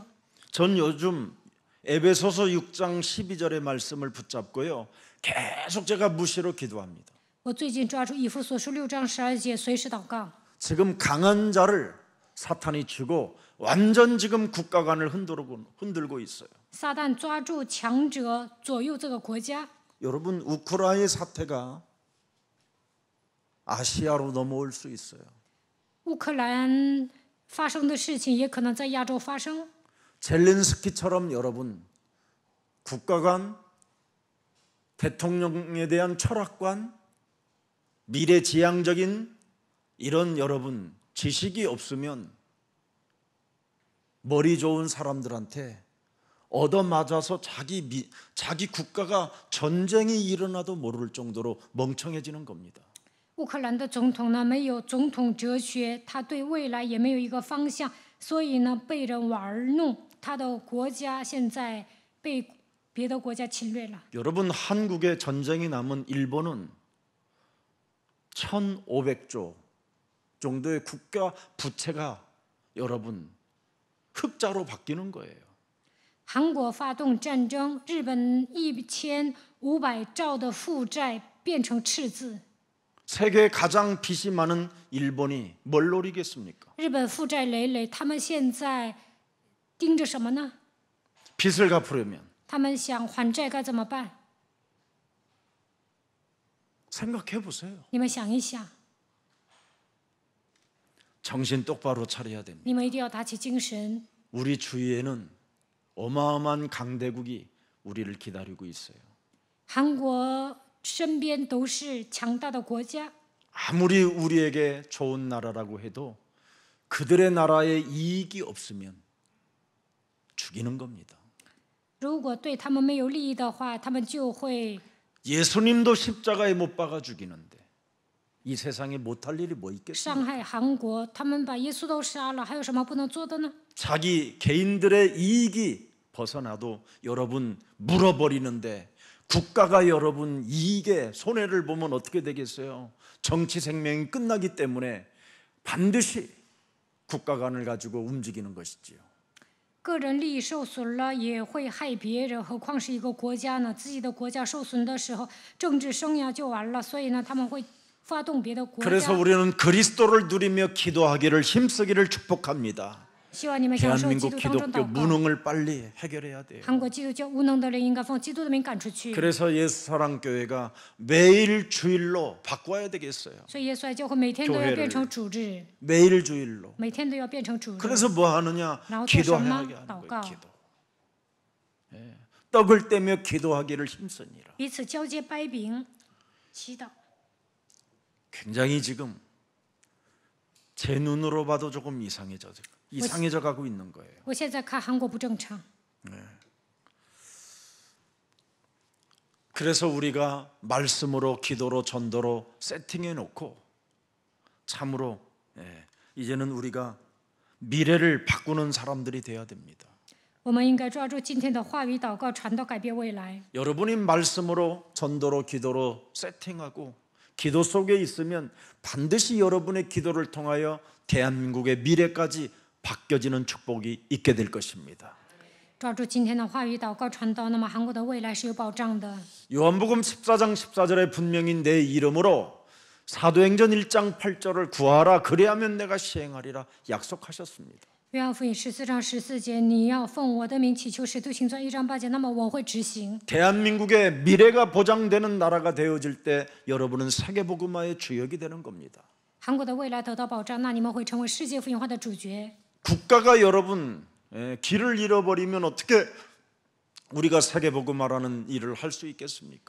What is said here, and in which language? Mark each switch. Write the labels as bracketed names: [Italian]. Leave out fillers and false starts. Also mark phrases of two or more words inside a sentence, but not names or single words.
[Korean] 전 요즘 에베소서 6장 12절의 말씀을 붙잡고요. 계속 제가 무시로 기도합니다. [Chinese] 我最近抓住以弗所书6章12节，随时祷告。 [Korean] 지금 강한 자를 사탄이 쥐고 완전 지금 국가관을 흔들고 있어요. [Chinese] 撒旦抓住强者，左右这个国家。 [Korean] 여러분 우크라이나 사태가 아시아로 넘어올 수 있어요. [Chinese] 乌克兰发生的事情也可能在亚洲发生。 [Korean] 젤렌스키처럼 여러분 국가관, 대통령에 대한 철학관, 미래지향적인 이런 여러분 지식이 없으면 머리 좋은 사람들한테 얻어맞아서 자기 국가가 전쟁이 일어나도 모를 정도로 멍청해지는 겁니다. [Chinese] 乌克兰的总统呢，没有总统哲学，他对未来也没有一个方向，所以呢，被人玩弄。他的国家现在被别的国家侵略了。 [Korean] 여러분 한국에 전쟁이 남은 일본은 1,500조 정도의 국가 부채가 여러분 흑자로 바뀌는 거예요. [Chinese] 韩国发动战争，日本1500兆的负债变成赤字。 [Korean] 세계 가장 빚이 많은 일본이 뭘 노리겠습니까? [Chinese] 日本负债累累，他们现在盯着什么呢？ [Korean] 빚을 갚으려면 [Chinese] 他们想还债该怎么办？ [Korean] 생각해 보세요. [Chinese] 你们想一想， [Korean] 정신 똑바로 차려야 됩니다. [Chinese] 你们一定要打起精神。 [Korean] 우리 주위에는 어마어마한 강대국이 우리를 기다리고 있어요. [Chinese] 韩国身边都是强大的国家， [Korean] 아무리 우리에게 좋은 나라라고 해도 그들의 나라에 이익이 없으면 죽이는 겁니다. [Chinese] 如果对他们没有利益的话，他们就会 [Korean] 예수님도 십자가에 못 박아 죽이는데 이 세상에 못할 일이 뭐 [Chinese] 伤 [Korean] 있겠습니까? [Chinese] 害韩国。他们把耶稣都杀了，还有什么不能做的呢？ [Korean] 자기 개인들의 이익이 벗어나도 여러분 물어버리는데 국가가 여러분 이익에 손해를 보면 어떻게 되겠어요? 정치 생명이 끝나기 때문에 반드시 국가관을 가지고 움직이는 것이지요. [Chinese] 个人利益受损了，也会害别人，何况是一个国家呢？自己的国家受损的时候，政治生涯就完了。所以呢，他们会发动别的国 [Korean] 그래서 [Chinese] 家。 [Korean] 우리는 그리스도를 누리며 기도하기를 힘쓰기를 축복합니다. [Chinese] 希望你们享受基 [Korean] 대한민국 [Chinese] 督当中 [Korean] 기독교 [Chinese] 祷告。 [Korean] 무능을 빨리 해결해야 돼요. [Chinese] 韩国基督教无能的人应该奉基督的名赶出去。 [Korean] 그래서 예수사랑교회가 매일 주일로 바꿔야 되겠어요. [Chinese] 所以耶稣爱教会每天都要变成主日， [Korean] 매일 주일로. [Chinese] 每天都要变成主日。 [Korean] 그래서 뭐 하느냐? [Chinese] 然后做什么？ [Korean] 기도하게 하는 [Chinese] 祷 [Korean] 거예요. [Chinese] 告， [Korean] 기도. 예. 떡을 떼며 기도하기를 힘쓰니라. [Chinese] 彼此交接掰饼，祈祷。 [Korean] 굉장히 지금 제 눈으로 봐도 조금 이상해져 가고 있는 거예요. [Chinese] 我现在看韩国不正常， [Korean] 그래서 우리가 말씀으로 기도로 전도로 세팅해 놓고 참으로 이제는 우리가 미래를 바꾸는 사람들이 돼야 됩니다. [Chinese] 我们应该抓住今天的话语祷告，传道改变未来。 [Korean] 여러분이 말씀으로 전도로 기도로 세팅하고 기도 속에 있으면 반드시 여러분의 기도를 통하여 대한민국의 미래까지 바뀌어지는 축복이 있게 될 것입니다. [Chinese] 抓住今天的话语祷告传道，那么韩国的未来是有保障的。 [Korean] 요한복음 14장 14절에 분명히 내 이름으로 사도행전 1장 8절을 구하라 그리하면 내가 시행하리라 약속하셨습니다. [Chinese] 约翰福音14章14节，你要奉我的名祈求，使徒行传1章8节，那么我会执行。 [Korean] 대한민국의 미래가 보장되는 나라가 되어질 때 여러분은 세계복음화의 주역이 되는 겁니다. [Chinese] 韩国的未来得到保障，那你们会成为世界福音化的主角。 [Korean] 국가가 여러분 길을 잃어버리면 어떻게 우리가 세계복음화라는 일을 할 수 있겠습니까?